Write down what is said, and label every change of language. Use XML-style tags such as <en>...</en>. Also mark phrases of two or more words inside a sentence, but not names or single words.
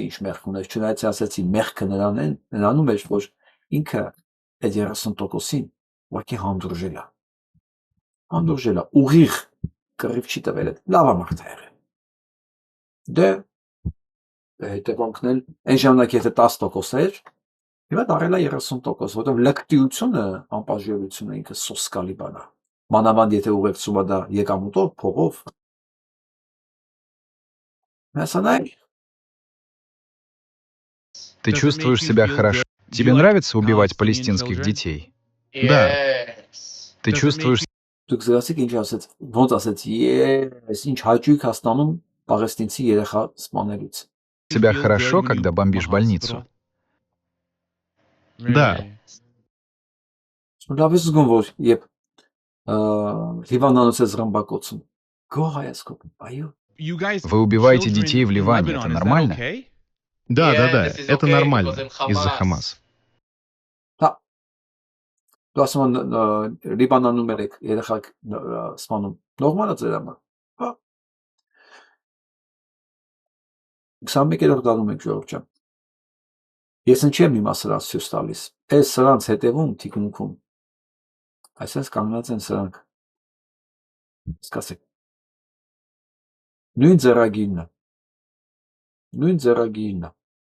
<hy>ինչ մեղք ուներ, չնայած ասեցի մեղքը նրանում էր, որ ինքը այդ 30%-ին ուղղակի հանդուրժել է։ Հանդուրժել է, ուղիղ կռիվ չի տվել, լավ մարդ է եղել։ Դե հետևանքն էլ այն ժամանակ եթե 10% էր, հիմա դառել է 30%, որովհետև լկտիությունը, անպաշտպանությունը ինքը սոսկալի բան է։ Մանավանդ եթե ուղեկցում է դա եկամուտով, փողով։</hy> <ru>Ты чувствуешь себя хорошо? Тебе нравится убивать палестинских детей? Да. Ты чувствуешь...</ru> <hy>Դուք զգացիք ինչ ասեց, ոնց ասեց, ես ինչ հաճույք հաստանում պաղեստինցի երեխա սպանելուց։</hy> <ru>Себя хорошо, когда бомбишь больницу? Да.</ru> <hy>Լավ ես զգում, որ երբ հիվանդանոց ես ռմբակոծում, գող այս կոպ, այո։</hy> <ru>Вы убиваете детей в Ливане, это нормально? Да, это нормально, из-за Хамас.</ru> <hy>Դու ասում ես Լիբանանում եք երեխակ սպանում, նորմալ է ձեր համար։ Հա։ 21-րդ դարում եք ժողովուրդ ջան։ Ես ինչի՞ եմ հիմա սրանց ցույց տալիս։ Այս սրանց հետևում թիկունքում այսպես կանգնած են սրանք։ Սկսեք։ Նույն ձեռագիրն է։ Նույն ձեռագիրն է։</hy>